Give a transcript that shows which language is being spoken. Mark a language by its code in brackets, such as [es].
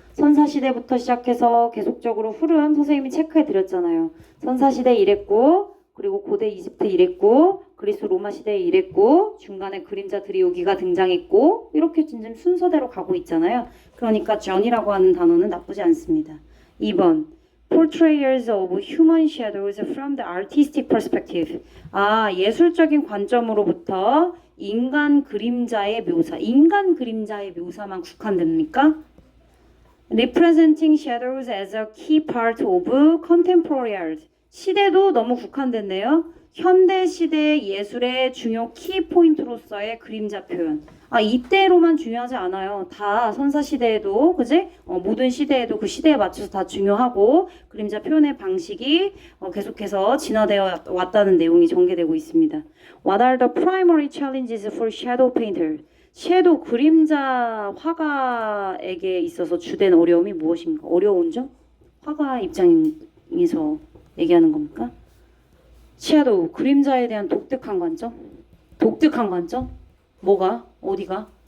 [ko] 선사시대부터 시작해서 계속적으로 흐름 선생님이 체크해 드렸잖아요. 선사시대 이랬고, 그리고 고대 이집트 이랬고, 그리스 로마 시대에 이랬고, 중간에 그림자 드리오기가 등장했고, 이렇게 지금 순서대로 가고 있잖아요. 그러니까 journey라고 하는 단어는 나쁘지 않습니다. [en] 2번 portrayals of human shadows from the artistic perspective. [ko] 예술적인 관점으로부터 인간 그림자의 묘사. 인간 그림자의 묘사만 국한됩니까? [en] Representing shadows as a key part of contemporary art. [ko] 시대도 너무 국한됐네요. 현대 시대 예술의 중요 키 포인트로서의 그림자 표현. 이때로만 중요하지 않아요. 다 선사 시대에도, 그지? 모든 시대에도 그 시대에 맞춰서 다 중요하고 그림자 표현의 방식이 계속해서 진화되어 왔다는 내용이 전개되고 있습니다. [en] What are the primary challenges for shadow painter? [ko] 섀도우 그림자 화가에게 있어서 주된 어려움이 무엇인가? 어려운 점? 화가 입장에서 얘기하는 겁니까? 섀도우 그림자에 대한 독특한 관점? 독특한 관점? 뭐가? 어디가?